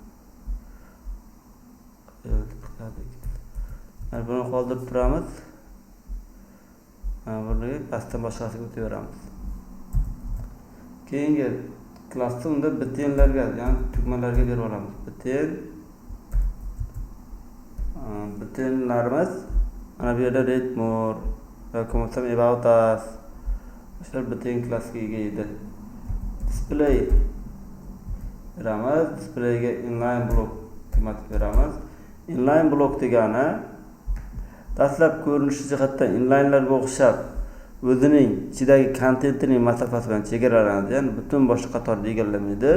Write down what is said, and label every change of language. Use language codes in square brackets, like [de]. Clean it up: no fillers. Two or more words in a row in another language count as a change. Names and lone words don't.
[uz] Mana buni qoldirib turamiz. Buni pastdan boshqasiga o'taveramiz. Keyingi klassda unda bittenlarga, ya'ni tugmalarga berib olamiz. Bittenlarimiz mana bu yerda [en] read more [uz] yoki bo'lmasam [en] about us, [uz] o'shalar bitten klassiga ega edi. Display beramiz. Displayga [en] inline block [uz] qiymat beramiz. [en] Inline block [uz] degani dastlab ko'rinishi jihatdan inlinelarga o'xshab o'zining ichidagi kontentining masofasi bilan chegaralanadi, ya'ni butun boshqa qatorni egallamaydi.